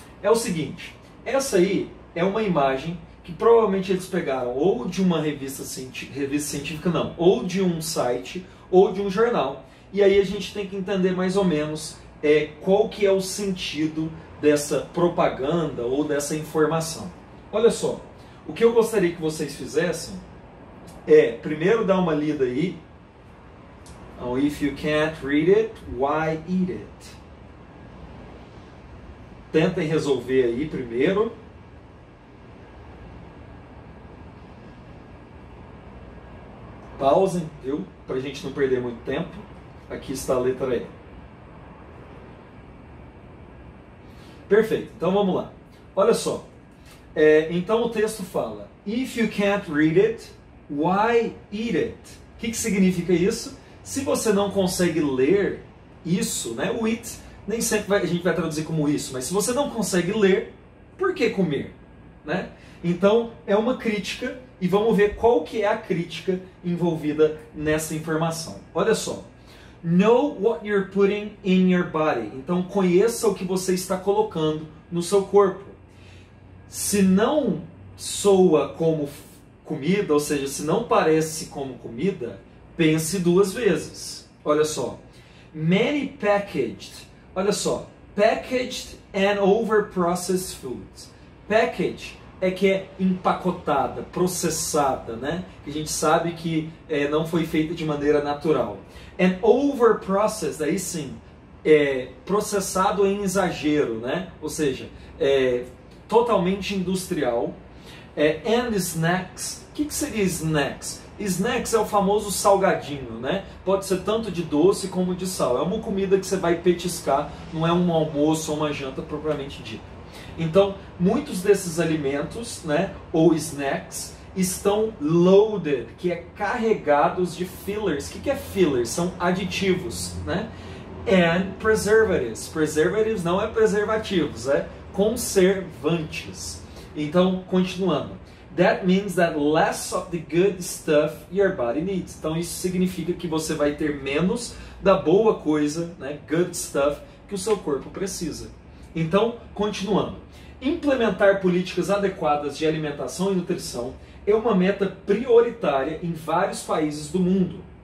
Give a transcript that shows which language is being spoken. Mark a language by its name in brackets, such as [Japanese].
[Portuguese] É o seguinte, essa aí é uma imagem que provavelmente eles pegaram ou de uma revista científica, não, ou de um site, ou de um jornal. E aí a gente tem que entender mais ou menos qual que é o sentido dessa propaganda ou dessa informação. Olha só, o que eu gostaria que vocês fizessem é, primeiro dar uma lida aí. [English] Oh, if you can't read it, why eat it? [Portuguese] Tentem resolver aí primeiro. Pausem, viu? Para a gente não perder muito tempo. Aqui está a letra E. Perfeito, então vamos lá. Olha só. Então o texto fala: [English] If you can't read it, why eat it? [Portuguese] O que significa isso? Se você não consegue ler isso, né? O it nem sempre a gente vai traduzir como isso, mas se você não consegue ler, por que comer? Né? Então é uma crítica e vamos ver qual que é a crítica envolvida nessa informação. Olha só. [English] Know what you're putting in your body. [Portuguese] Então conheça o que você está colocando no seu corpo. Se não soa como comida, ou seja, se não parece como comida, pense duas vezes. Olha só. [English] Many packaged. [Portuguese] Olha só. [English] Packaged and over-processed foods. [Portuguese] Packaged que é empacotada, processada, né? Que a gente sabe que não foi feita de maneira natural. [English] And over-processed, [Portuguese] aí sim, processado em exagero, né? Ou seja, totalmente industrial. [English] And snacks. [Portuguese] O que seria snacks? Snacks é o famoso salgadinho, né? Pode ser tanto de doce como de sal. É uma comida que você vai petiscar, não é um almoço ou uma janta propriamente dita. Então, muitos desses alimentos, né, ou snacks, estão loaded, que é carregados de fillers. O que é fillers? São aditivos, né? [English] And preservatives. [Portuguese] Preservatives não é preservativos, é conservantes. Então, continuando. [English] That means that less of the good stuff your body needs. [Portuguese] Então, isso significa que você vai ter menos da boa coisa, né, [English] good stuff, [Portuguese] que o seu corpo precisa. Então, continuando. Implementar políticas adequadas de alimentação e nutrição é uma meta prioritária em vários países do mundo.